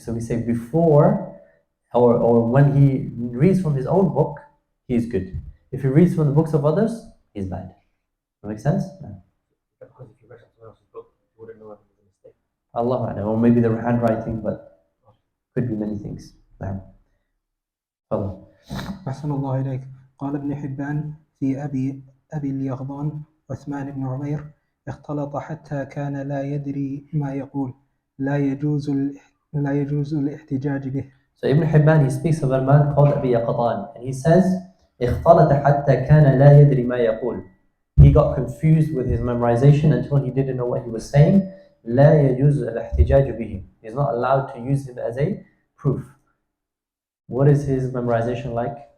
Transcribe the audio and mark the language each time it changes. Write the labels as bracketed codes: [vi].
[en] So we say before or when he reads from his own book, he is good. If he reads from the books of others, he's bad. That makes sense? No. Because if you read someone else's book, you wouldn't know if it was a mistake. Allah A'lam. Or maybe the handwriting, but could be many things. No. Follow. [ar] أحسن الله إليك. قال ابن حبان في أبي اليغضان عثمان بن عمير اختلط حتى كان لا يدري ما يقول لا يجوز الاحتجاج به. [en] So Ibn Hibban, he speaks of a man called Abi Yaqatan, and he says [ar] اختلط حتى كان لا يدري ما يقول. [en] He got confused with his memorization until he didn't know what he was saying. [ar] لا يجوز الاحتجاج به. [en] He's not allowed to use him as a proof. What is his memorization like?